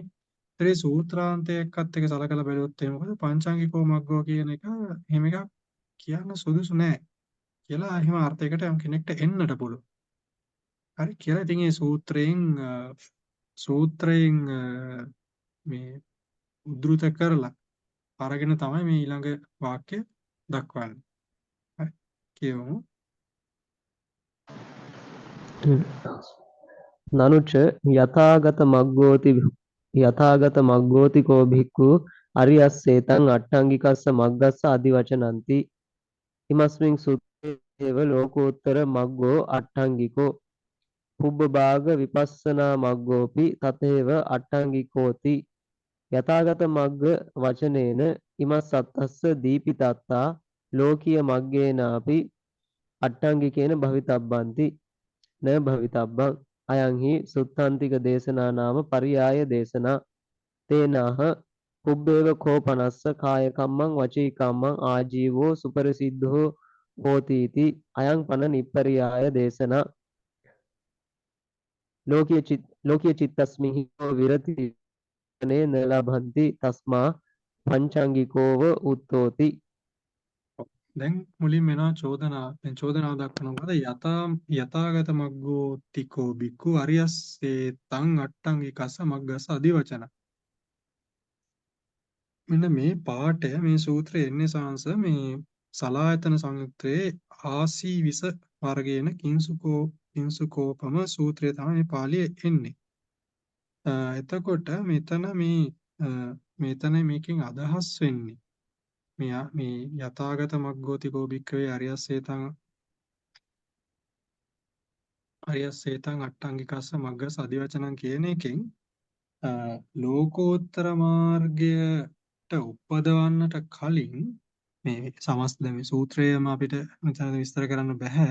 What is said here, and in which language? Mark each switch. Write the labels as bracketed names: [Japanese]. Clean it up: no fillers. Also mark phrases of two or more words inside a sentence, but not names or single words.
[Sinhala] ඒ සූත්‍රාන්තයකත් එක සලකලා බැලුවොත් එහෙම මොකද [Pali] පංචාංගිකෝ මග්ගෝ [Sinhala] කියන එක එහෙම එකක් කියන්න සුදුසු නෑ කියලා එහෙම අර්ථයකට යම් කෙනෙක්ට එන්නට පුළුවන්. හරි කියලා ඉතින් මේ සූත්‍රයෙන් මේ උද්දෘත කරලා අරගෙන තමයි මේ ඊළඟ වාක්‍ය දක්වන්නේ. හරි කියමු. [Pali] නනුච යථාගත මග්ගෝති කෝ භික්ඛු අරියස්සේතං අට්ඨංගිකස්ස මග්ගස්ස අදි වචනಂತಿ ඉමස්මින් සුත්තේව ලෝකෝත්තර මග්ගෝ අට්ඨංගිකෝ පුබ්බභාග විපස්සනා මග්ගෝපි තතේව අට්ඨංගිකෝති යථාගත මග්ග වචනේන ඉමස්සත්තස්ස දීපිතත්තා ලෝකීය මග්ගේනාපි අට්ඨංගිකේන භවිතබ්බන්ති න භවිතබ්බං අයං හි සුත්තාන්තික දේශනා නාම පරියාය දේශනා තේනහ පුබ්බේව කෝපනස්ස කාය කම්මං වචී කම්මං ආජීවෝ සුපරිසිද්ධෝ හෝති අයං පන නිප්පරියාය දේශනා ලෝකීය චිත්තස්මිහි විරති නේ නලභන්ති තස්මා පංචාංගිකෝව උත්තෝති. [Sinhala] දැන් මුලින් වෙනවා චෝදනාව. දැන් චෝදනාව දක්වනවා [Pali] යථාගත මග්ගෝ තිකෝ බික්ඛු අරියස්සේ තං අට්ඨංගිකස්ස මග්ගස්ස අදි වචන. [Sinhala] මෙන්න මේ පාඩය මේ සූත්‍රයේ එන්නේ සාංශ මේ සලායතන සංයුත්තේ ආසීවිස වර්ගයේන කිංසුකෝපම සූත්‍රය තමයි මේ පාළියේ එන්නේ. එතකොට මෙතන මේකෙන් අදහස් වෙන්නේ මේ [Pali] යථාගත මග්ගෝතිකෝ භික්ඛවේ අරියස්සේතං අට්ඨංගිකස්ස මග්ගස්ස අදි වචනං [Sinhala] කියන එකෙන් ලෝකෝත්තර මාර්ගයට උපදවන්නට කලින් මේ සමස්ත මේ සූත්‍රයම අපිට මෙතන විස්තර කරන්න බෑ.